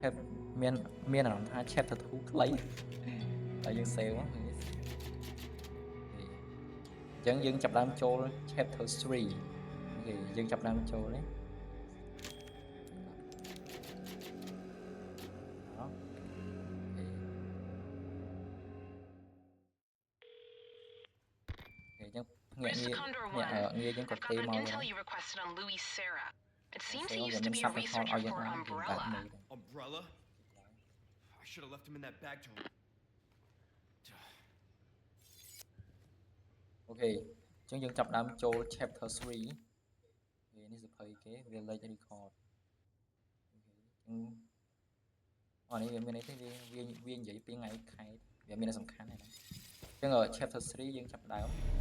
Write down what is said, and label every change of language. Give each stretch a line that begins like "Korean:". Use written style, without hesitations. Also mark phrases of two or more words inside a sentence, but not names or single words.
Khmer: have មានអារម្មណ៍ថា chapter 2 ខ្លីតែយើង save អញ្ចឹងយើងចាប់ដើមចូល chapter 3 អូខេយើងចាប់ដើមចូលនេះអូខេអញ្ចឹងងាកងារយើងក៏ទេមកវិញ
English: intel you requested on Louis Sarah. It seems he
Khmer: វា
English: used
Khmer: មា
English: to
Khmer: ន
English: be a subtitle researcher
Khmer: ឲ្យយើង
English: for
Khmer: បានយើងបើក
English: Umbrella.
Khmer: មើល
English: Umbrella? I should have left him in that bag to.
Khmer: អូខេអញ្ចឹងយើងចាប់ដើមចូល chapter 3 វានេះសភៅគេ
English: village record
Khmer: អូខេអញ្ចឹងនេះវាមានអីទេវានិយាយពីថ្ងៃខែវាមានសំខាន់ណាស់អញ្ចឹង chapter 3 យើងចាប់ដើម